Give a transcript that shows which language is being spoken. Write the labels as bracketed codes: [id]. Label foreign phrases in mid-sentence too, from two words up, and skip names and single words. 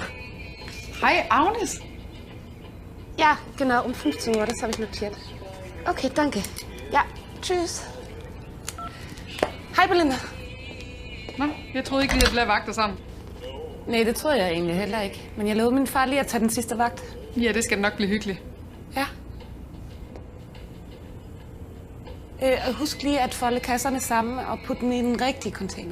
[de] Hi, Agnes. Ja, genau, um 15 Uhr, das habe ich notiert. Okay, danke. Ja, tschüss. [da] Hej, Belinda. Nå, jeg troede ikke, vi havde flere vagter sammen. Nej, det troede jeg egentlig heller ikke. Men jeg lovede min far lige at tage den sidste vagt. Ja, det skal nok blive hyggeligt. Ja. Og husk lige at folde kasserne sammen og putte dem i den rigtige container.